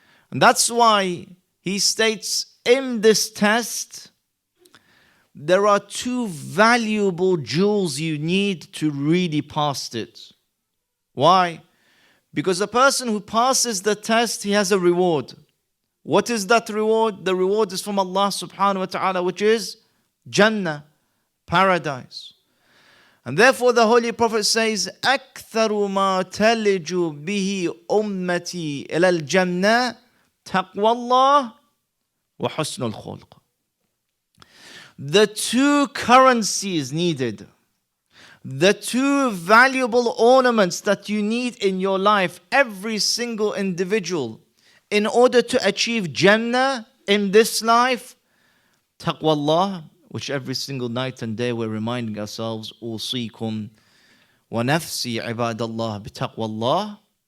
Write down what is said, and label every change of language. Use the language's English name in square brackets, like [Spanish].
[English] And that's why he states in this test, there are two valuable jewels you need to really pass it. Why? Because a person who passes the test, he has a reward. What is that reward? The reward is from Allah subhanahu wa ta'ala, which is Jannah, paradise. And therefore the Holy Prophet says, [Arabic] أَكْثَرُ مَا تَلِجُ بِهِ أُمَّتِي إِلَى الْجَنَّةِ تَقْوَى اللَّهِ وَحُسْنُ الْخُلْقِ. [English] The two currencies needed, the two valuable ornaments that you need in your life, every single individual, in order to achieve Jannah in this life, taqwa Allah, which every single night and day we're reminding ourselves, [Arabic] أوصيكم ونفسي عباد الله بتقوى الله.